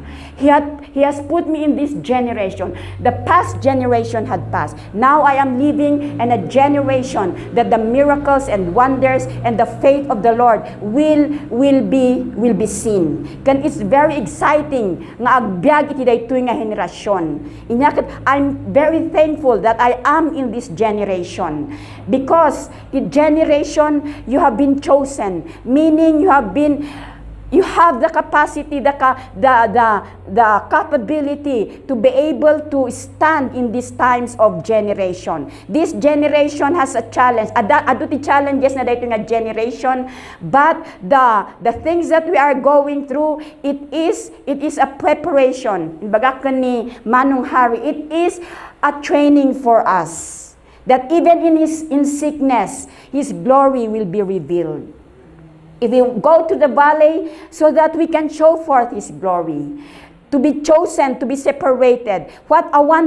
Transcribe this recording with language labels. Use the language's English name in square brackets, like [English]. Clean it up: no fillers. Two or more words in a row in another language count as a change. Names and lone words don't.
[English] He has put me in this generation. The past generation had passed. Now I am living in a generation that the miracles and wonders and the faith of the Lord will be seen. [Iloko] Kan [English] it's very exciting [Iloko] nga agbyag iti daytoy nga henerasyon. [English] I'm very thankful that I am in this generation. Because the generation you have been chosen, meaning you have the capacity, the capability to be able to stand in these times of generation. This generation has a challenge. [Iloko] Aduti challenges na dito nga generation, [English] but the things that we are going through, it is a preparation. [Iloko] Baga ni [English] Manong Hari, it is a training for us. That even in sickness, His glory will be revealed. If we go to the valley, so that we can show forth His glory. To be chosen, to be separated.